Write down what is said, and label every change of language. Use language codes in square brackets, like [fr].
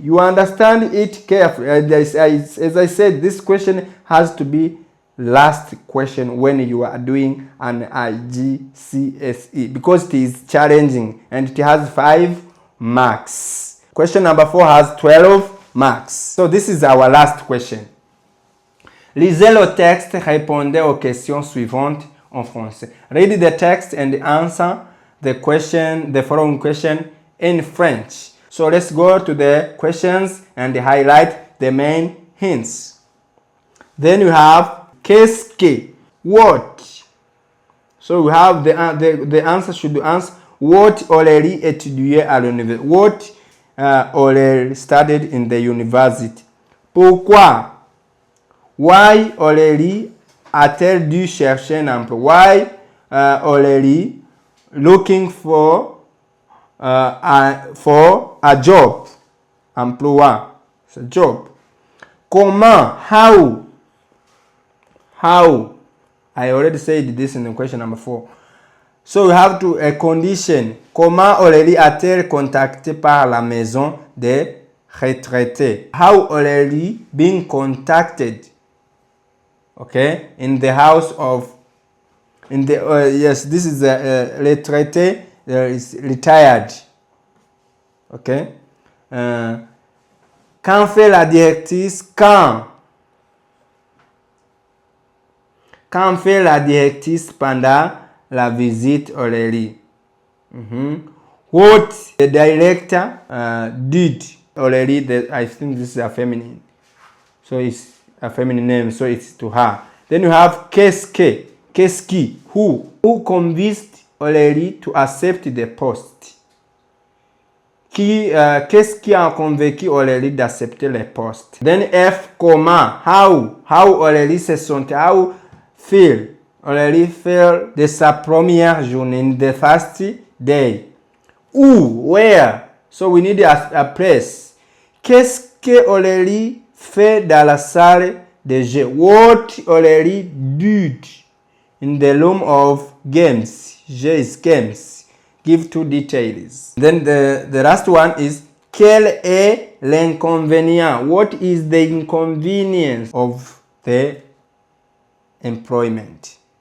[en] You understand it carefully. As I said, this question has to be last question when you are doing an Igcse because it is challenging and it has 5 marks. Question number 4 has 12 marks. So this is our last question. [fr] Lisez le texte, répondez aux questions suivantes en français. [en] Read the text and answer the following question in French. So let's go to the questions and highlight the main hints. Then you have [fr] qu'est-ce que, [en] what. So we have the answer should answer what Aurélie [fr] étudiait à l'université. [en] What Aurélie studied in the university. [fr] Pourquoi? [en] Why [fr] Aurélie a-t-elle dû chercher un emploi? [en] Why Aurélie looking for a job? Emploi. It's a job. Comment? How? How? I already said this in the question number 4. So we have to a condition. [fr] Comment Aurélie a-t-elle contacté par la maison des retraités? [en] How Aurélie been contacted? Okay, in the house of, yes, this is retraité, is retired. Okay. [fr] Quand fait la directrice? Quand fait la directrice pendant la visite Aurélie? [en] What the director did Aurélie? I think this is a feminine, so it's a feminine name, so it's to her. Then you have [fr] qu'est-ce qui, [en] who convinced Aurélie to accept the post. [fr] Qu'est-ce qui a convaincu Aurélie d'accepter le poste? [en] Then F, comment, how Aurélie [fr] se sentait, [en] how feel Aurélie feel [fr] de sa première journée, [en] in the first day. Où, where, so we need a place. [fr] Qu'est-ce que Aurélie fait dans la salle de jeu? [en] What Aurélie did in the room of games? Jeux, games. Give 2 details. Then the last one is [fr] quel est l'inconvénient? [en] What is the inconvenience of the employment?